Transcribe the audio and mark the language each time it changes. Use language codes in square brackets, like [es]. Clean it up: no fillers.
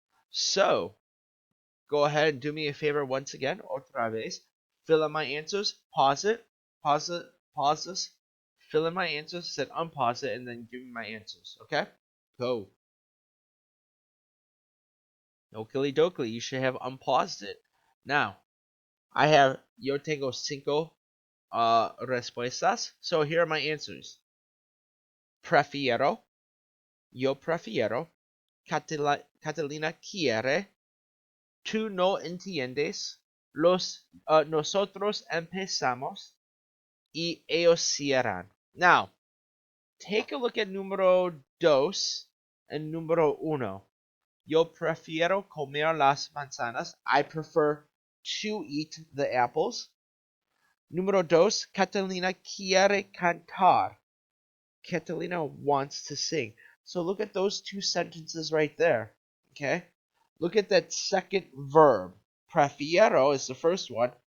[en] So, go ahead and do me a favor once again, [es] otra vez. [en] Fill in my answers, pause this, fill in my answers, then unpause it, and then give me my answers. Okay? Go. Oakley dokley, you should have unpaused it. [es] Now, yo tengo cinco respuestas. [en] So here are my answers. [es] Prefiero, yo prefiero, Catalina quiere, tú no entiendes, nosotros empezamos, y ellos cierran. [en] Now, take a look at número dos and número uno. [es] Yo prefiero comer las manzanas. [en] I prefer to eat the apples. [es] Número dos, Catalina quiere cantar. [en] Catalina wants to sing. So look at those two sentences right there. Okay? Look at that second verb. Prefiero is the first one.